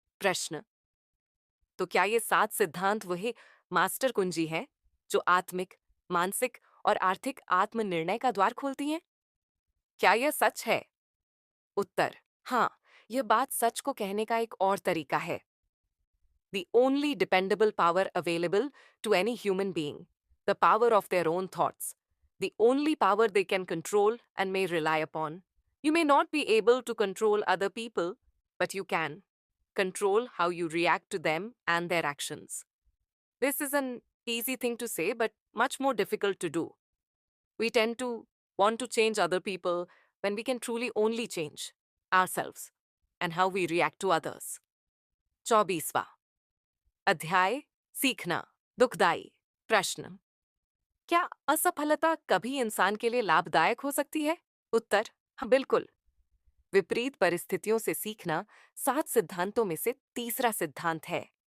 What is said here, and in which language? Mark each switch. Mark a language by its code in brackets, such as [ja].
[hi] प्रश्न: तो क्या ये 7 सिद्धांत वही मास्टर कुंजी हैं जो आत्मिक, मानसिक और आर्थिक आत्मनिर्णय का द्वार खोलती हैं? क्या यह सच है? उत्तर: हाँ, यह बात सच को कहने का एक और तरीका है। [en] The only dependable power available to any human being, the power of their own thoughts, the only power they can control and may rely upon. You may not be able to control other people, but you can control how you react to them and their actions. This is an easy thing to say, but much more difficult to do. We tend to want to change other people when we can truly only change ourselves and how we react to others. [hi] 24वां अध्याय: सीखना दुखदाई। प्रश्न: क्या असफलता कभी इंसान के लिए लाभदायक हो सकती है? उत्तर: हाँ, बिल्कुल। विपरीत परिस्थितियों से सीखना 7 सिद्धांतों में से तीसरा सिद्धांत है।